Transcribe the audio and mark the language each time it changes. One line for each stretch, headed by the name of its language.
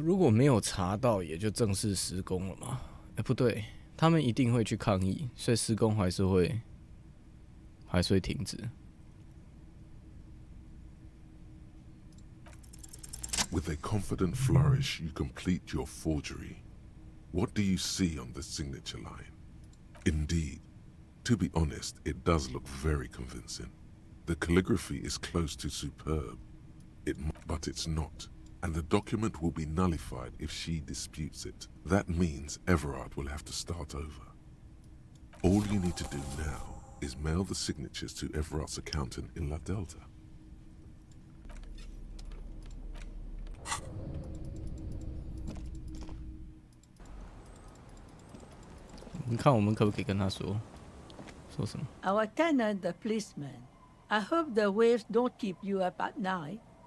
Chinese: 如果没有查到，也就正式施工了嘛？不对，他们一定会去抗议，所以施工还是会停止。
English: With a confident flourish, you complete your forgery. What do you see on the signature line? Indeed, to be honest, it does look very convincing. The calligraphy is close to superb. But it's not, and the document will be nullified if she disputes it. That means Everard will have to start over. All you need to do now is mail the signatures to Everard's accountant in La Delta.
Chinese: 你看我们可不可以跟他说什么
English: Our tenant, the policeman. I hope the waves don't keep you up at night.